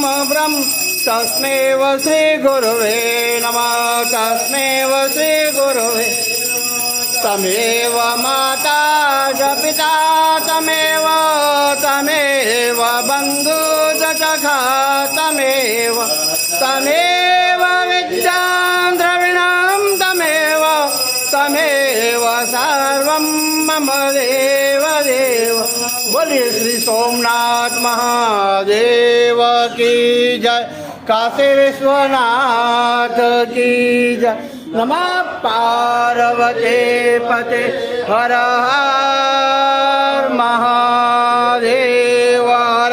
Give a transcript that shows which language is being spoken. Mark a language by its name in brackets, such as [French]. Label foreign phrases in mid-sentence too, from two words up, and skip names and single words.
[Sanskrit] ब्रह्म तस्मै श्री गुरुवे नमः तस्मै श्री गुरुवे तमेव माता च पिता तमेव तमेव बन्धु च सखा तमेव तमेव विद्यां द्रविणं तमेव तमेव सर्वं मम देव देव। [Hindi] बोलिए श्री सोमनाथ महादेव की जय, काशी विश्वनाथ की जय। [Sanskrit] नमः पार्वती पते हर हर महादेव हर।